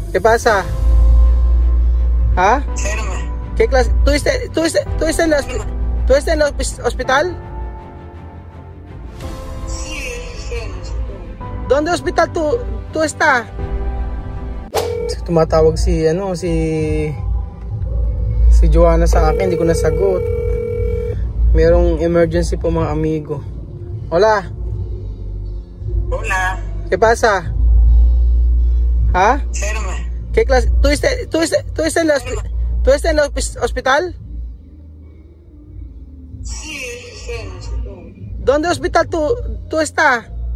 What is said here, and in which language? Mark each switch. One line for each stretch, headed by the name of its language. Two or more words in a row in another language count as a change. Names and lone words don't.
Spanish: ¿Qué pasa? ¿Ah? Espérame. ¿Qué clase? ¿Tú estás en el hospital? Sí, ¿Dónde hospital tú estás?
Filipino: Tumatawag si Joanna sa akin, hindi ko nasagot. Merong emergency po
Spanish: mga amigo. Hola. Hola. ¿Qué pasa? ¿Ah? Espérame. ¿Qué clase? ¿Tú estás en el hospital? Sí, ¿Dónde hospital tú estás?